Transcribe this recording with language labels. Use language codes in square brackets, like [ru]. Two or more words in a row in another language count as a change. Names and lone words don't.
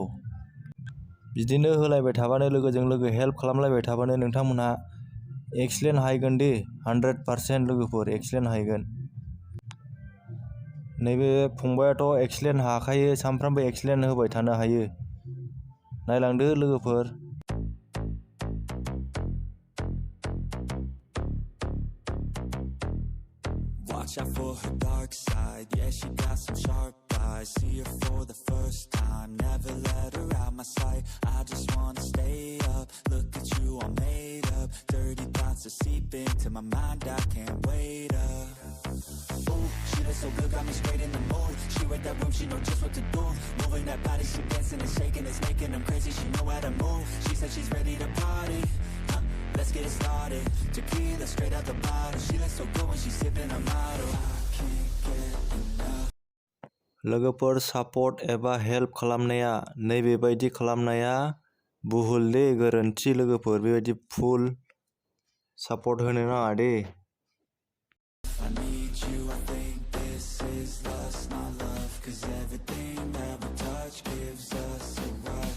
[brx] बिदिनो होलायबाय थाबानो, लोगोजों लोगो हेल्प खालामलायबाय थाबानो नोंथांमोनहा एक्सलेन्ड हाहैगोन दे। 100% लोगोफोर एक्सलेन्ड हाहैगोन। नैबे फंबायाथ' एक्सलेन्ड हाखायो, सानफ्रामबो एक्सलेन्ड होबाय थानो हायो। नायलांदो लोगोफोर। [en] Watch out for her dark side, yeah, she got some sharp eyes. See her for the first time, never let her out my sight. I just wanna stay up, look at you all made up. Dirty thoughts are seeping to my mind, I can't wait up. Ooh, she looks so good, got me straight in the mood. She read that room, she know just what to do. Moving that body, she dancing and shaking, it's making them crazy, she know how to move. She said she's ready to party, let's get it started. Tequila straight out the bottle. She looks so good when she's sipping a model. I can't get enough. [brx] लोगोफोर, सापर्ट एबा हेल्प खालामनाया नैबेबायदि खालामनाया भुल दे, गोरोन्थि लोगोफोर। बेबायदि फुल सापर्ट होनो नाङा दे। [en] I need you, I think this is lust, not love. 'Cause everything that we touch gives us a rush.